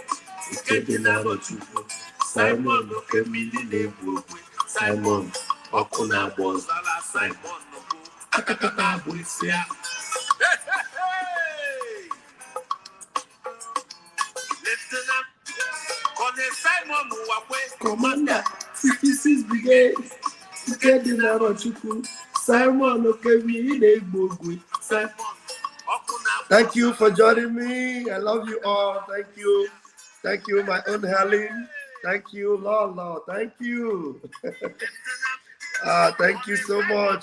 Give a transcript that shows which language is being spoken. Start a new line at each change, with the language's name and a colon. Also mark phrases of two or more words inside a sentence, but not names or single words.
English: Simon Simon Okuna Bozala Simon Atakata Wisia. Lieutenant Colonel Simon Wakwe, Commander, 56 Brigade. Simon Thank you for joining me. I love you all. Thank you. Thank you, my own Helen. Thank you, Lord. Thank you. Thank you so much.